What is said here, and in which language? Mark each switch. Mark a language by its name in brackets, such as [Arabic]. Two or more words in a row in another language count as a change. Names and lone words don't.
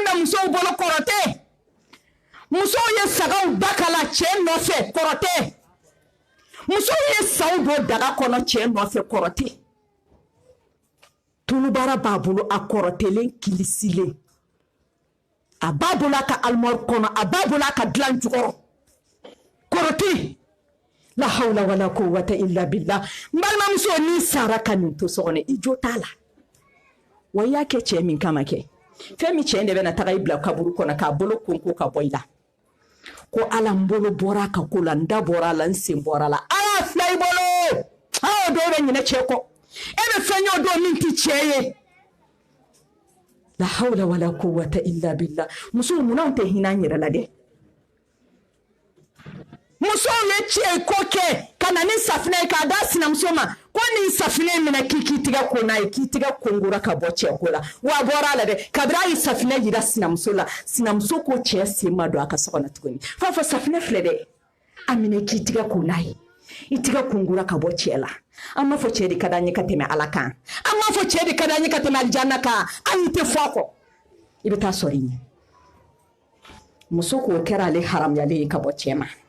[Bambara] bɛ musow bolo kɔrɔ tɛ musow ye sagaw bakala cɛ nɔfɛ kɔrɔ tɛ musow ye saw don daga kɔnɔ cɛ nɔfɛ kɔrɔ tɛ tulubara b'a bolo a kɔrɔtɛlen kilisilen a b'a bolo a ka alimɔri kɔnɔ a b'a bolo a ka dilan jukɔrɔ kɔrɔtɛ [Arabic] لا حول ولا قوة إلا بالله [Bambara] n balimamuso n'i sara ka nin to so kɔnɔ i jo t'a la wa i y'a kɛ cɛ min kama kɛ fɛn min cɛ in de bɛna taga i bila kaburu kɔnɔ k'a bolo konko ka bɔ i la ko ala n bolo bɔra a ka ko la n da bɔra a la n sen bɔra a la ala fila i bolo o dɔw bɛ ɲinɛ cɛ kɔ e bɛ fɛn y'o don min tɛ cɛ ye [Arabic] لا حول ولا قوة إلا بالله [Bambara] musow munna anw tɛ hinɛ an yɛrɛ la dɛ musow ye cɛ ko kɛ ka na ni safinɛ ye k'a da sinamuso ma ko nin safinɛ minɛ k'i tigɛ ko n'a ye k'i tigɛ kongora ka bɔ cɛ ko la wa a bɔra a la dɛ kabiri a ye safinɛ yira sinamuso la sinamuso ko cɛ sen ma don a ka so kɔnɔ tuguni f'a fɔ safinɛ filɛ dɛ a minɛ k'i tigɛ ko n'a ye i tigɛ kongora ka bɔ cɛ la an m'a fɔ cɛ de ka d'an ye ka tɛmɛ ala kan an m'a fɔ cɛ de ka d'an ye ka tɛmɛ alijanna kan an tɛ fɔ a kɔ i bɛ taa sɔrɔ i ɲɛ muso k'o kɛra ale haramuyalen ye ka bɔ cɛ ma